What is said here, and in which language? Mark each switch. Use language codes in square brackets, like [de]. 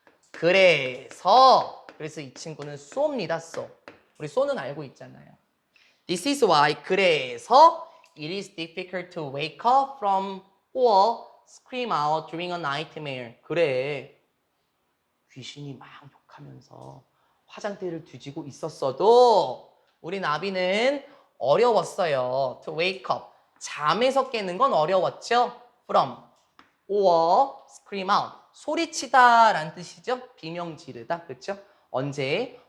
[ko] 그래서 이 친구는 so입니다. so. 우리 so는 알고 있잖아요. [en] This is why [ko] 그래서 [en] it is difficult to wake up from or scream out during a nightmare. [ko] 그래. 귀신이 막 욕하면서 화장대를 뒤지고 있었어도 우리 나비는 어려웠어요. [en] To wake up. [ko] 잠에서 깨는 건 어려웠죠. [en] From or scream out. [ko] 소리치다 라는 뜻이죠. 비명 지르다. 그렇죠? 언제?